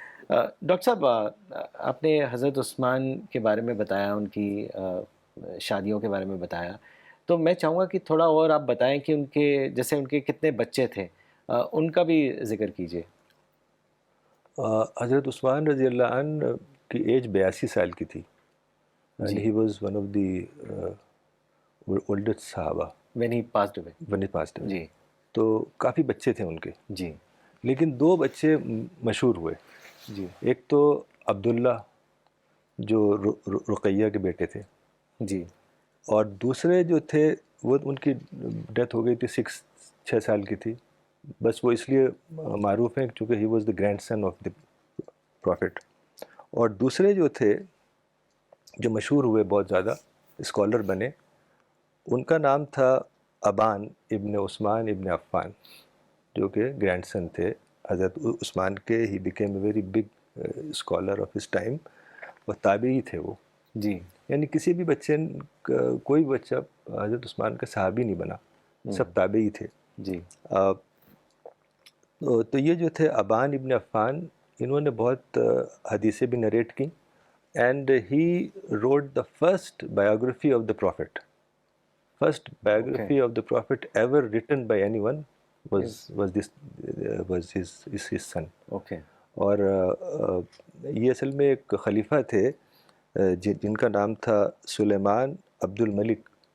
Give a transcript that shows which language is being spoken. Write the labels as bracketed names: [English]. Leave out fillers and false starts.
[Urdu] Doctor صاحب آپ نے حضرت عثمان کے بارے میں بتایا, ان کی شادیوں کے بارے میں بتایا, تو میں چاہوں گا کہ تھوڑا اور آپ بتائیں کہ ان کے جیسے ان کے کتنے بچے تھے, ان کا بھی ذکر کیجیے. حضرت عثمان رضی اللہ عنہ کی ایج 82 سال کی تھی. [English] And he was one of the oldest صحابہ when he passed away. [Urdu] جی. تو کافی بچے تھے ان کے جی, لیکن 2 بچے مشہور ہوئے. جی ایک تو عبداللہ جو رقیہ کے بیٹے تھے, جی, اور دوسرے جو تھے وہ ان کی ڈیتھ ہو گئی تھی 6 سال کی تھی. بس وہ اس لیے معروف ہیں چونکہ [English] He was the grandson of the prophet. [Urdu] اور دوسرے جو تھے جو مشہور ہوئے, بہت زیادہ اسکالر بنے, ان کا نام تھا ابان ابن عثمان ابن عفان, جو کہ گرینڈ سن تھے حضرت عثمان کے. [English] he became a very big scholar of his time, [Urdu] اور تابعی تھے وہ. جی, یعنی کسی بھی بچے, کوئی بچہ حضرت عثمان کا صحابی نہیں بنا, سب تابعی تھے. جی, تو یہ جو تھے ابان ابن عفان, انہوں نے بہت حدیثیں بھی نریٹ کی. [English] And he wrote the first biography of the prophet. First biography of the prophet ever written by anyone was his son. Okay. [Urdu] اور یہ اصل میں ایک خلیفہ تھے جن کا نام تھا سلیمان عبد الملک.